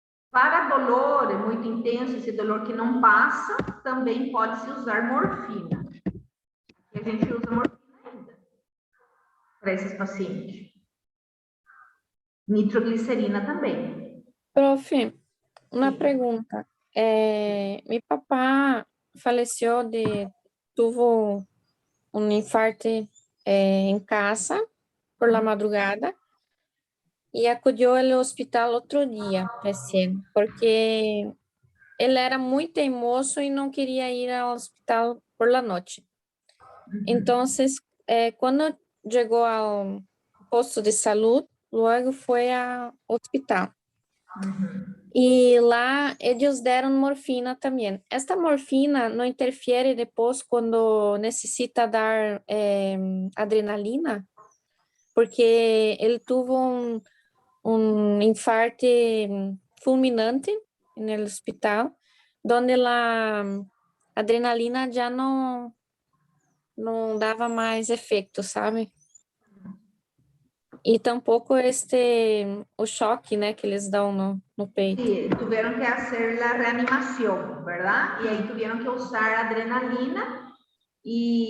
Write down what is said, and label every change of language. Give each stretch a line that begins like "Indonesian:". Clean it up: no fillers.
Portuguese: Para dolor muito intenso, esse dolor que não passa, também pode-se usar morfina. E a gente usa morfina ainda para esses pacientes. Nitroglicerina também. Prof, uma pergunta.
Spanish: mi papá falleció tuvo un infarto en casa por la madrugada y acudió al hospital otro día recién, porque él era muy teimoso y no quería ir al hospital por la noche. Entonces, cuando llegó al posto de salud, luego fue al hospital. Y lá ellos dieron morfina también. Esta morfina no interfiere después cuando necesita dar adrenalina, porque él tuvo un infarto fulminante en el hospital, donde la adrenalina ya no
Portuguese: dava mais efeito, sabe? E tampouco o choque, né, que eles dão no peito.
Spanish: Sí, tuvieron que hacer la reanimación, ¿verdad? Y ahí tuvieron que usar adrenalina y